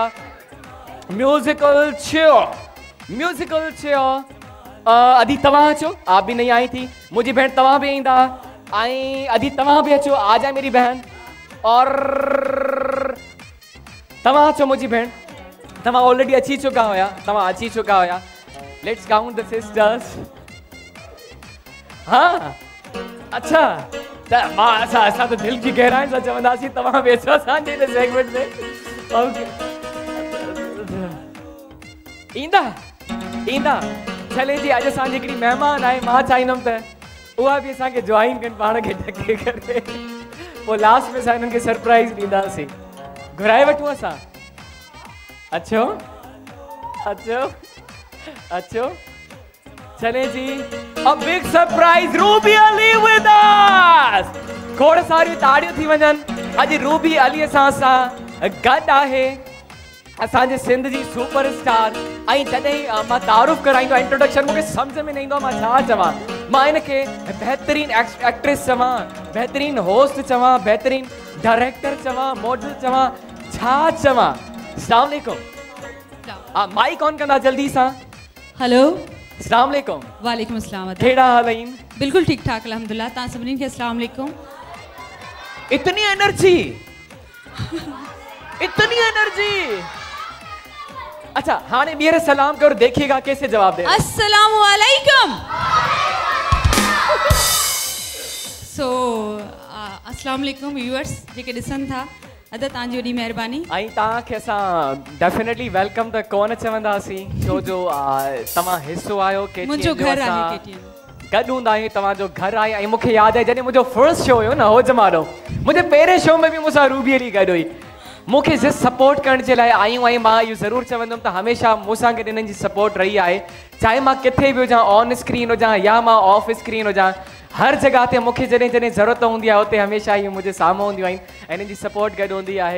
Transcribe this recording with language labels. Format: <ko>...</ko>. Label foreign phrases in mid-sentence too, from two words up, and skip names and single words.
<en>musical chair</en> <sd>अदी तव्हां अचो,</sd> <ur>آپ بھی نہیں آئی تھی.</ur> <sd>मुंहिंजी भेण तव्हां भी ईंदा ऐं अदी तव्हां भी अचो,</sd> <ur>آ جائے میری بہن.</ur> <sd>और तव्हां अचो मुंहिंजी भेण, तव्हां ऑलरेडी अची चुका हुया।</sd> <en>Let's count the sisters.</en> <sd>हाँ अच्छा त मां असां त दिलि जी गहराई सां चवंदासीं तव्हां बि अचो असांजे हिन सेगमेंट में। ओके ईंदा चले जी अॼु असांजी हिकिड़ी महिमान आहे। मां चाहींदुमि त उहा बि असांखे जॉइन कनि पाण खे ढके करे। पोइ लास्ट में असां हिननि खे सरप्राइज़ ॾींदासीं। घुराए वठूं असां। अचो चले जी</sd> <en>a big surprise, रूबी अली with us.</en> <sd>खोड़ सारी ताड़ियूं थी वञनि। अॼु रूबी अली असां गॾु आहे, असांजे सिंध जी सुपरस्टार। ऐं जॾहिं मां तारुफ़ कराईंदो आहियां, इंट्रोडक्शन मूंखे सम्झ में न ईंदो आहे मां छा चवां। मां हिनखे बहितरीन एक्ट्रेस चवां, बहितरीन होस्ट चवां, बहितरीन डायरेक्टर चवां, मॉडल चवां, छा चवां।</sd> <ar>السلام عليكم.</ar> <sd>माइक ऑन कंदा जल्दी सां। हेलो</sd> <ar>السلام عليكم. وعليكم السلام.</ar> <sd>कहिड़ा हाल आहिनि? बिल्कुल ठीक ठाक अल्हम्दुलिल्लाह। तव्हां सभिनी खे</sd> <ar>السلام عليكم.</ar> <ur>اتنی انرجی.</ur> <sd>अच्छा हाने ॿीहर सलाम करो,</sd> <ur>دیکھیے گا کیسے جواب دے.</ur> <ar>السلام عليكم.</ar> <sd>सो</sd> <ar>السلام عليكم</ar> <sd>व्यूअर्स जेके ॾिसनि था। अदा तव्हांजी वॾी महिरबानी। ऐं तव्हांखे असां</sd> <en>definitely welcome</en> <sd>त कोन चवंदासीं, छो जो तव्हां हिसो आहियो KTN जो। मुंहिंजो घर आहे KTN। गॾु हूंदा आहियूं तव्हांजो घर आहे ऐं मूंखे यादि आहे जॾहिं मुंहिंजो</sd> <en>first show</en> <sd>हुयो न हो जमानो मुंहिंजे पहिरें शो में बि मूंसां रूबी अली गॾु हुई मूंखे</sd> <en>just support</en> <sd>करण जे लाइ आयूं ऐं मां इहो ज़रूरु चवंदुमि त हमेशह मूंसां गॾु हिननि जी सपोर्ट रही आहे चाहे मां किथे बि हुजां</sd> <en>on screen</en> <sd>हुजां या मां</sd> <en>off screen</en> <sd>हुजां हर जगह ते मूंखे जॾहिं जॾहिं ज़रूरत हूंदी आहे उते हमेशह इहे मुंहिंजे साम्हूं हूंदियूं आहिनि ऐं हिननि जी सपोर्ट गॾु हूंदी आहे</sd>